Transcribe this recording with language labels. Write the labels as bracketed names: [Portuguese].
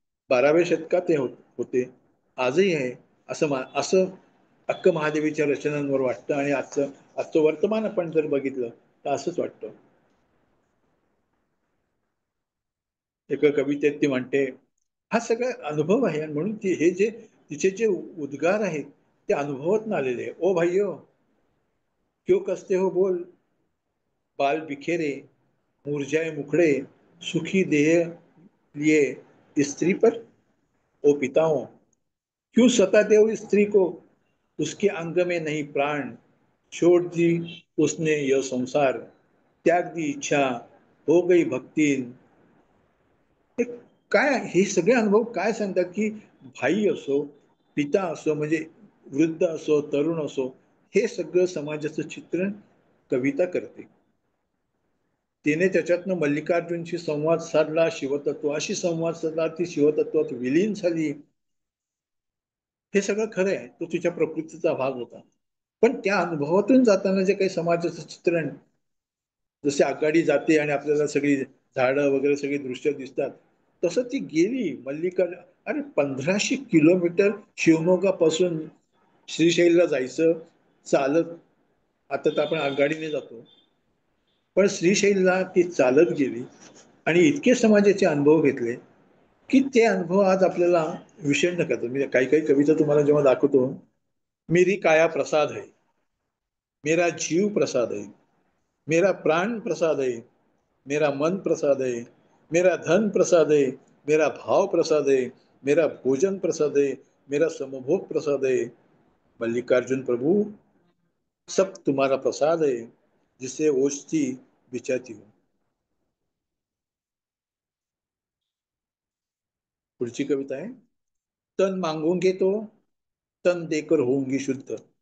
[Marathi] 12व्या शतकात ते होते, आजही आहे. असं अक्क महादेवीच्या रचनांवर वाटतं. आणि आजचं वर्तमान आपण जर बघितलं तर असंच वाटतं. एका कवितेत ती म्हणते, हा सगळा अनुभव आहे. आणि म्हणून हे जे तिचे जे उद्गार आहेत ते अनुभवातून आलेले आहे. [Hindi] ओ भाइयो क्यों कसते हो बोल, बाल बिखेरे मुरझाए मुखड़े, सुखी देह लिए स्त्री पर। ओ पिताओं क्यों सताते हो स्त्री को, उसके अंग में नहीं प्राण, छोड़ दी उसने यह संसार, त्याग दी इच्छा, हो गई भक्तीन। [Marathi] हे काय, हे सगळे अनुभव काय सांगतात की भाई असो, पिता असो, म्हणजे वृद्ध असो, तरुण असो, हे सगळं समाजाचं चित्रण कविता करते. तिने त्याच्यातनं मल्लिकार्जुनशी संवाद साधला, शिवतत्वाशी संवाद साधला, ती शिवतत्वात विलीन झाली. हे सगळं खरं आहे. तो तिच्या प्रकृतीचा भाग होता. पण त्या अनुभवातून जाताना जे काही समाजाचं चित्रण, जसे आगगाडी जाते आणि आपल्याला सगळी झाडं वगैरे सगळी दृश्य दिसतात, तसं ती गेली अरे 1500 किलोमीटर शिवमोगापासून श्रीशैलला जायचं चालत. आता तर आपण आगगाडीने जातो, पण श्रीशैलला ती चालत गेली आणि इतके समाजाचे अनुभव घेतले की ते अनुभव आज आपल्याला विषण्ण करतात. मी काही काही कविता तुम्हाला जेव्हा दाखवतो, [Hindi] मेरी काया प्रसाद है, मेरा जीव प्रसाद है, मेरा प्राण प्रसाद है, मेरा मन प्रसाद है, मेरा धन प्रसाद है, मेरा भाव प्रसाद है, मेरा भोजन प्रसाद है, मेरा समभोग प्रसाद है। मल्लिकार्जुन प्रभु सब तुम्हारा प्रसाद है, जिसे ओछती बिचाती हूँ। [Marathi] पुढची कविता आहे, [Hindi] तन मागोगे तो तन देकर होऊंगी शुद्ध।